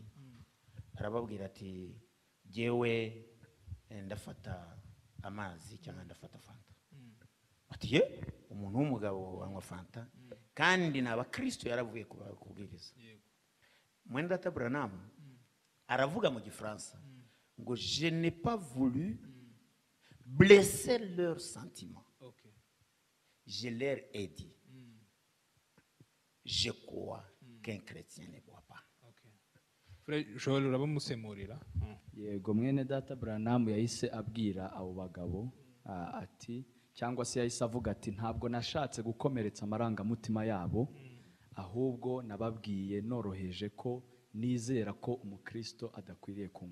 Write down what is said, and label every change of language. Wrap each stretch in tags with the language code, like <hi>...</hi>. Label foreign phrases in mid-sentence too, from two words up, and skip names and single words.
<rw>Arababwira ati jyewe ndafata amazi cyangwa ndafata fanta. Ati ye, umuntu w'umugabo anywa fanta kandi ni abakristo yaravuye kubwiriza. Mwene data Branham aravuga mu Gifaransa ngo</rw> <fr>je n'ai pas voulu blesser leurs sentiments. Je leur ai dit je crois qu'un chrétien ne boit pas.</fr> <rw>Frère Joel urabamusemurira. yego mwene data Branham yahise abwira abo bagabo ati cyangwa se yahise avuga ati ntabwo nashatse gukomeretsa amarangamutima yabo, ahubwo nababwiye noroheje ko nizera ko umukristo adakwiriye kunywa.</rw>